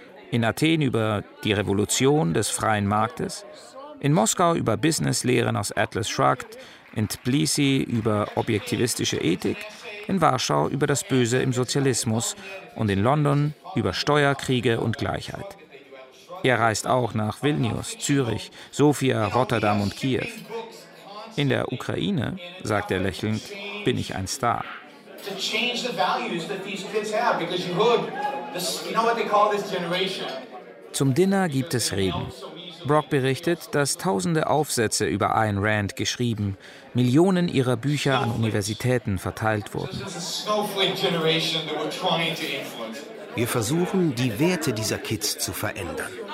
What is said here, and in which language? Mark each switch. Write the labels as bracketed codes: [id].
[de] In Athen über die Revolution des freien Marktes, in Moskau über Businesslehren aus Atlas Shrugged, in Tbilisi über objektivistische Ethik, in Warschau über das Böse im Sozialismus und in London über Steuerkriege und Gleichheit. Er reist auch nach Vilnius, Zürich, Sofia, Rotterdam und Kiew. In der Ukraine, sagt er lächelnd, bin ich ein Star. [en] To change the values that these kids have, because you heard this, you know what they call this generation. [de] Zum Dinner gibt es Reden. Brock berichtet, dass tausende Aufsätze über Ayn Rand geschrieben, Millionen ihrer Bücher an Universitäten verteilt wurden. Wir versuchen, die Werte dieser Kids zu verändern.